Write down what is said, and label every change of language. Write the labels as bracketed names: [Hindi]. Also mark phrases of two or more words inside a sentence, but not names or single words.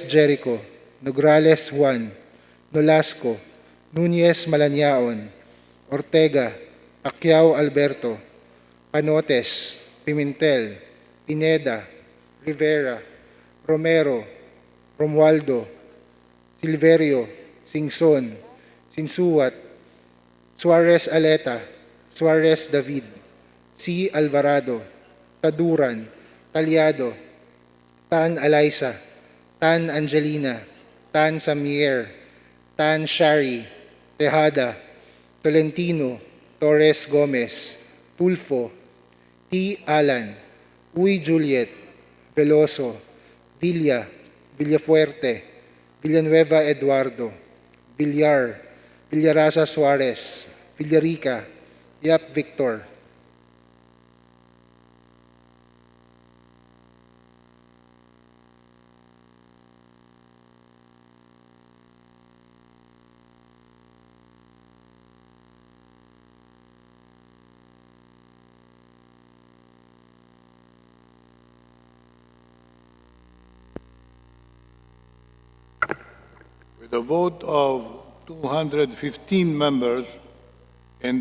[English] Jericho, Nograles Juan, Nolasco, Nunez Malanyaon, Ortega, Pacquiao Alberto, Panotes, Pimentel, Pineda, Rivera, Romero, Romualdo, Silverio, Singson, Sinsuat, Suarez Aleta, Suarez David, C. Alvarado, Taduran, Talyado, Tan Alaisa, Tan Angelina, Tan Samier, Tan Shari, Tejada, Tolentino, Torres Gomez, Tulfo, T. Alan, Uy Juliet, Veloso, Villa, Villafuerte, Villanueva Eduardo, Villar, Villarasa Suarez, Villarica, Yap Victor. With a vote of 215 members in